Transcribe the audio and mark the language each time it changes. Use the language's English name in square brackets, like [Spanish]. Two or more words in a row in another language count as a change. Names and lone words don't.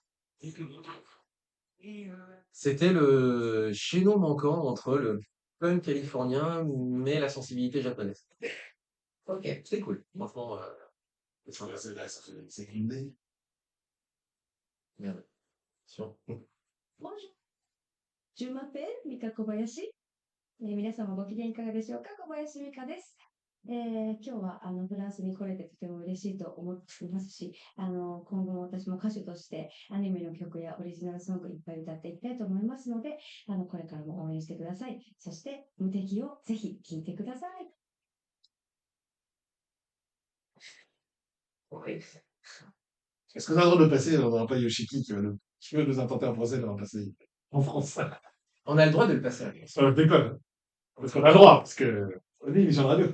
[French] C'était le chaînon manquant entre le punk californien mais la sensibilité japonaise. Ok. C'était cool. Franchement, c'est sympa. C'est Green Day. Merde. Attention. Bonjour, je m'appelle Mika Kobayashi。 [Japanese] 皆様ご機嫌いかがでしょうか。小林美香です。今日はフランスに来れてとても嬉しいと思っていますし、今後も私も歌手としてアニメの曲やオリジナルソングいっぱい歌っていきたいと思いますので、これからも応援してください。そして無敵をぜひ聴いてください。 [French] Est-ce qu'on a le droit de le passer? On n'aura pas Yoshiki qui va nous intenter un procès de le remplacer en France. On a le droit de le passer. Ça me déconne. Parce qu'on a le droit, parce que on est une émission de radio.